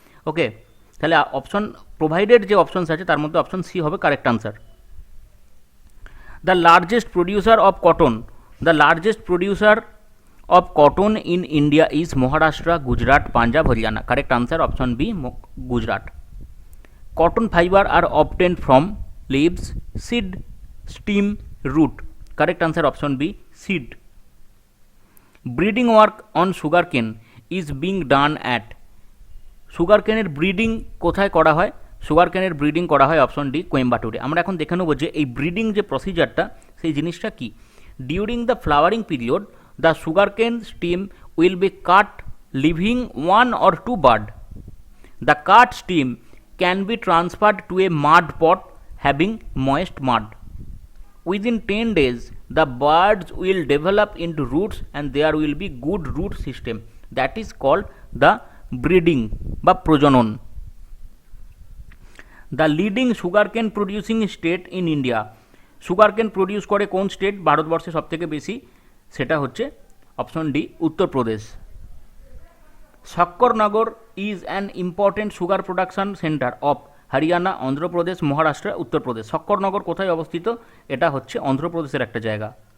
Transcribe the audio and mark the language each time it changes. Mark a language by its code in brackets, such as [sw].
[bn] ওকে, তাহলে option provided যে options আছে তার মধ্যে অপশন সি হবে correct answer. [en] The largest producer of cotton. The largest producer of cotton in India is Maharashtra, Gujarat, Punjab, Haryana. Correct answer option B, Gujarat. Cotton fiber are obtained from leaves, seed, stem, root. Correct answer option B, seed. Breeding work on sugarcane is being done at. [bn] সুগারকেনের breeding কোথায় করা হয়? সুগারকেনের breeding করা হয় option D, কোয়েম্বাটুরে। আমরা এখন দেখে নেব যে এই ব্রিডিং যে প্রসিজারটা সেই জিনিসটা কি। [en] During the flowering period the sugarcane stem will be cut leaving 1 or 2 bud. The cut stem can be transferred to a mud pot having moist mud. Within 10 days, the buds will develop into roots and there will be good root system. That is called the breeding [bn] বা প্রজনন। [en] The leading sugarcane producing state in India. [bn] Sugarcane produce করে কোন state ভারতবর্ষে সবথেকে বেশি? সেটা হচ্ছে option D, Uttar Pradesh. [en] Shakkarnagar is an important sugar production centre of Haryana, Andhra Pradesh, Maharashtra, Uttar Pradesh. [bn] শক্করনগর কোথায় অবস্থিত? এটা হচ্ছে অন্ধ্রপ্রদেশের একটা জায়গা।